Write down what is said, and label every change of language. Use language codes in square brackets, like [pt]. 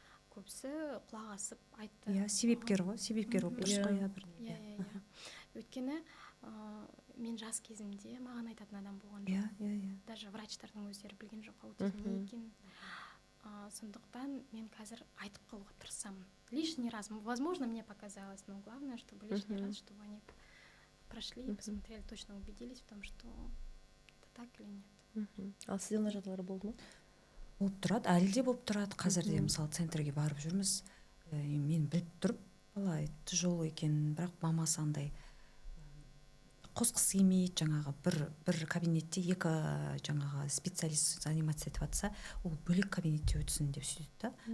[kk] Көбісі құлақ асып айтты. Иә, себепкер ғой, себепкер болып тұрсыз ғой. Иә. Өйткені мен жас кезімде маған айтатын адам болған жоқ. Иә. Даже врачтардың өздері білген жоқ аутизм не екенін. Сондықтан мен қазір айтып қалуға тырысамын. [ru] Лишний раз, возможно, мне показалось, но главное, чтобы лишний раз, чтобы они прошли и посмотрели, точно убедились в том, что это так или нет. [kk] Ал сізде мына жағдайлар болды ма? Болып тұрады, әлі де болып тұрады. Қазір де мысалы центрге барып жүрміз. Мен біліп тұрып, бала тяжелый екен, бірақ мамасы андай қосқысы келмейді, жаңағы бір кабинетте екі жаңағы специалист заниматься етіп жатса, ол бөлек кабинетте өтсін деп сөйтеді да.